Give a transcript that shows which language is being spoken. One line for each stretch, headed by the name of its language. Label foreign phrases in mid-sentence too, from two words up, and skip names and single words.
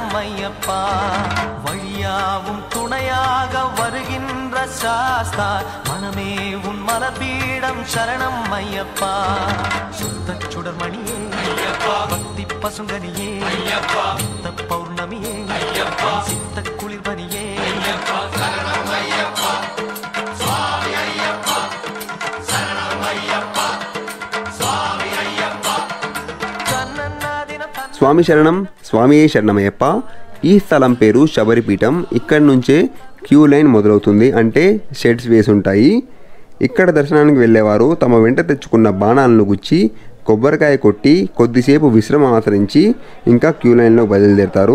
Tamil: ஐயப்பா வழியாவும் துணையாக வருகின்ற சாஸ்தா மனமே உன் மலபீடம் சரணம் ஐயப்பா சுத்த சுடர்மணியே பக்தி பசுங்கனியே சித்த பௌர்ணமியே சித்த குளிர்பனியே சரணம் ஐயப்பா சுவாமி ஐயப்பா சரணம் ஐயப்பா சுவாமி ஐயப்பா
Telugu: స్వామి శరణం స్వామియే శరణమయ్యప్ప. ఈ స్థలం పేరు శబరిపీఠం. ఇక్కడి నుంచే క్యూ లైన్ మొదలవుతుంది, అంటే షెడ్స్ వేసి ఉంటాయి. ఇక్కడ దర్శనానికి వెళ్ళేవారు తమ వెంట తెచ్చుకున్న బాణాలను గుచ్చి కొబ్బరికాయ కొట్టి కొద్దిసేపు విశ్రమం ఆచరించి ఇంకా క్యూ లైన్లో బయలుదేరుతారు.